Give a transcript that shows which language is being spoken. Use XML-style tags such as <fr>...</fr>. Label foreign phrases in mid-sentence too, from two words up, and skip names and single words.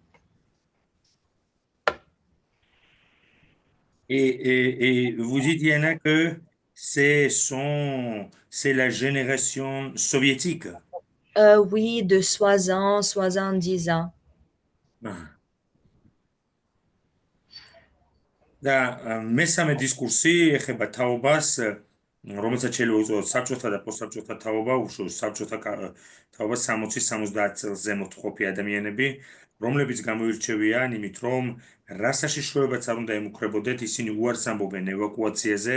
<fr>Et vous dites, Yana, que c'est la génération soviétique. Oui, de 60, 70 ans.</fr> <ka>და მესამე დისკურსი ეხება თაობას, რომელსაც შეიძლება უწოდოთ საბჭოთა და პოსტსაბჭოთა თაობა, უშუალოდ საბჭოთა თაობა 60-70 წელს ზემოთ მყოფი ადამიანები, რომლებიც გამოირჩევიან იმით, რომ რა საშიშროებაც არ უნდა ემუქრებოდეთ, ისინი უარს ამბობენ ევაკუაციაზე</ka>